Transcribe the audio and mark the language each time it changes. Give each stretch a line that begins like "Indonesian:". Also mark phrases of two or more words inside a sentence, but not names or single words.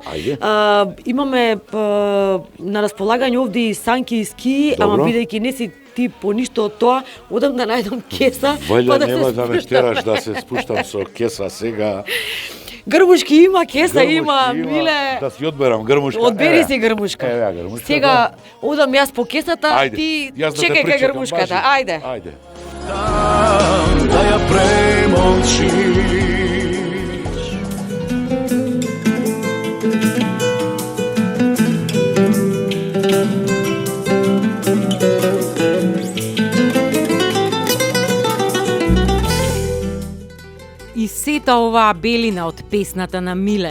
Macedonian: Имаме на располагање овде и санки и ски, ама бидејќи не си ти по ништо од тоа, одам да најдам кеса, па да нема да ме тераш да се спуштам со кеса сега. Грмушки има, кеса има, Миле. Да си одберам грмушка. Одбери си грмушка. Грмушка. Сега одам јас по кесата, ти чекај кај грмушката. Ајде. Ајде. Да ја премолчиш. И сета оваа белина од песната на Миле.